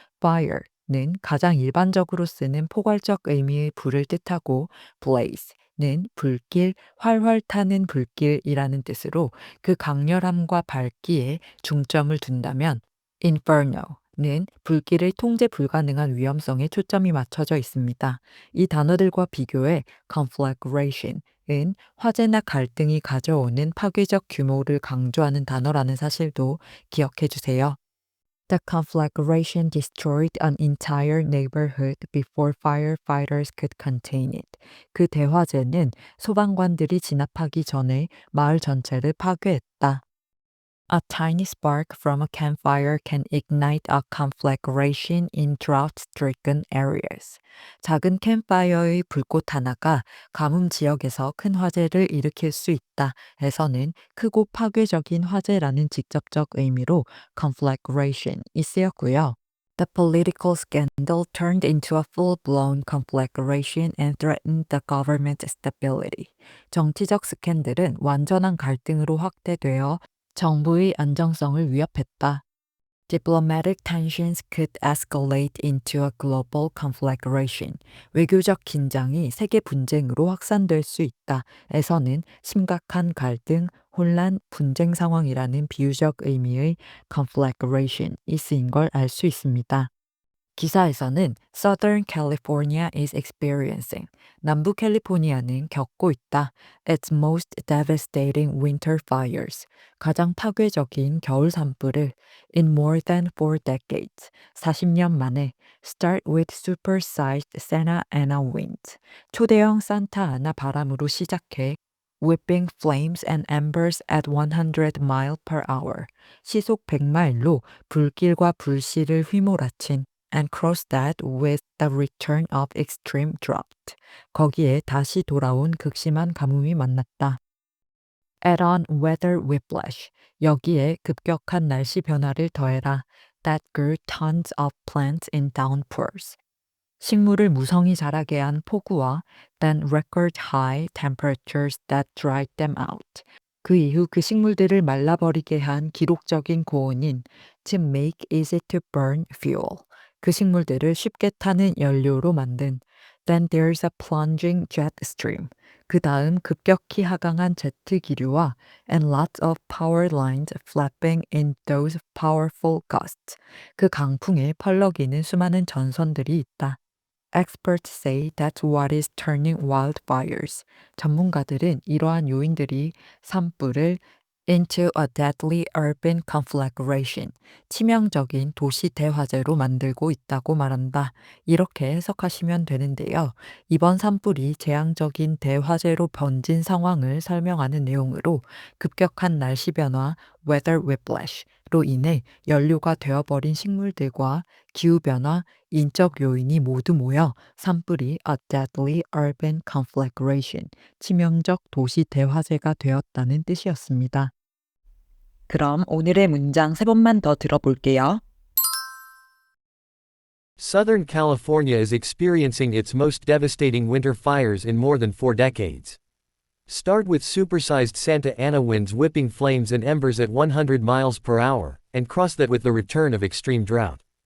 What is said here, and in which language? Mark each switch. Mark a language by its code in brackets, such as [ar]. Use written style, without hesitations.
[ko] fire는 가장 일반적으로 쓰는 포괄적 의미의 불을 뜻하고 blaze는 불길, 활활 타는 불길이라는 뜻으로 그 강렬함과 밝기에 중점을 둔다면 inferno는 불길의 통제 불가능한 위험성에 초점이 맞춰져 있습니다. 이 단어들과 비교해 conflagration은 화재나 갈등이 가져오는 파괴적 규모를 강조하는 단어라는 사실도 기억해 주세요. [en] The conflagration destroyed an entire neighborhood before firefighters could contain it. [ko] 그 대화재는 소방관들이 진압하기 전에 마을 전체를 파괴했다. [en] A tiny spark from a campfire can ignite a conflagration in drought-stricken areas. [ko] 작은 캠파이어의 불꽃 하나가 가뭄 지역에서 큰 화재를 일으킬 수 있다. 에서는 크고 파괴적인 화재라는 직접적 의미로 conflagration이 쓰였고요. [en] The political scandal turned into a full-blown conflagration and threatened the government stability. [ko] 정치적 스캔들은 완전한 갈등으로 확대되어 정부의 안정성을 위협했다. [en] Diplomatic tensions could escalate into a global conflagration. [ko] 외교적 긴장이 세계 분쟁으로 확산될 수 있다. 에서는 심각한 갈등, 혼란, 분쟁 상황이라는 비유적 의미의 conflagration이 쓰인 걸 알 수 있습니다. 기사에서는 [en] Southern California is experiencing. [ko] 남부 캘리포니아는 겪고 있다. [en] Its most devastating winter fires. [ko] 가장 파괴적인 겨울 산불을 [en] in more than 4 decades. [ko] 40년 만에 [en] start with supersized Santa Ana winds. [ko] 초대형 산타 아나 바람으로 시작해 [en] whipping flames and embers at 100 mile per hour. [ko] 시속 100마일로 불길과 불씨를 휘몰아친 [en] and cross that with the return of extreme drought. [ko] 거기에 다시 돌아온 극심한 가뭄이 만났다. [en] Add on weather whiplash. [ko] 여기에 급격한 날씨 변화를 더해라. [en] that grew tons of plants in downpours. [ko] 식물을 무성히 자라게 한 폭우와 [en] then record high temperatures that dried them out. [ko] 그 이후 그 식물들을 말라버리게 한 기록적인 고온인 [en] to make easy to burn fuel. [ko] 그 식물들을 쉽게 타는 연료로 만든 [en] then there's a plunging jet stream. [ko] 그 다음 급격히 하강한 제트 기류와 [en] and lots of power lines flapping in those powerful gusts. [ko] 그 강풍에 펄럭이는 수많은 전선들이 있다. [en] Experts say that's what is turning wildfires. [ko] 전문가들은 이러한 요인들이 산불을 [en] into a deadly urban conflagration, [ko] 치명적인 도시 대화재로 만들고 있다고 말한다. 이렇게 해석하시면 되는데요. 이번 산불이 재앙적인 대화재로 번진 상황을 설명하는 내용으로 급격한 날씨 변화, weather whiplash로 인해 연료가 되어버린 식물들과 기후변화, 인적 요인이 모두 모여 산불이 [en] a deadly urban conflagration, [ko] 치명적 도시 대화재가 되었다는 뜻이었습니다. 그럼 오늘의 문장 3번만 더 들어볼게요. [en] Southern California is experiencing its most devastating winter fires in more than 4 decades. Start with supersized Santa Ana winds whipping flames and embers at 100 miles per hour, and cross that with the return of extreme drought.